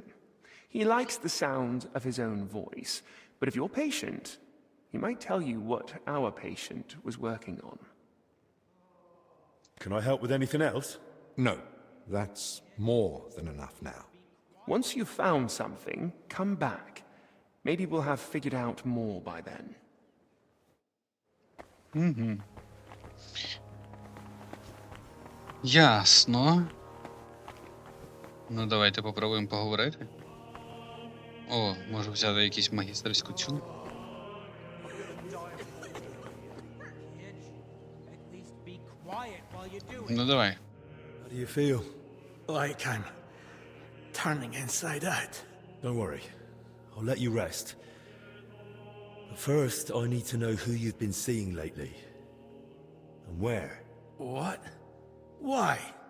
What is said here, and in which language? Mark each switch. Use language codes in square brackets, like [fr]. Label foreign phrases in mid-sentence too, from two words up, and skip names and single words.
[en] He likes the sound of his own voice, but if you're patient, he might tell you what our patient was working on. Can I help with anything else? No, that's more than enough now. Once you've found something, come back. Maybe we'll have figured out more by then. [uk] Ясно. Ну, давайте попробуємо поговорити. О, можу взяти якусь магістерську цю. Ну, давай. [en] How do you feel? Like I'm turning inside out. Don't worry. I'll let you rest. But first, I need to know who you've been seeing lately. And where. What? Why?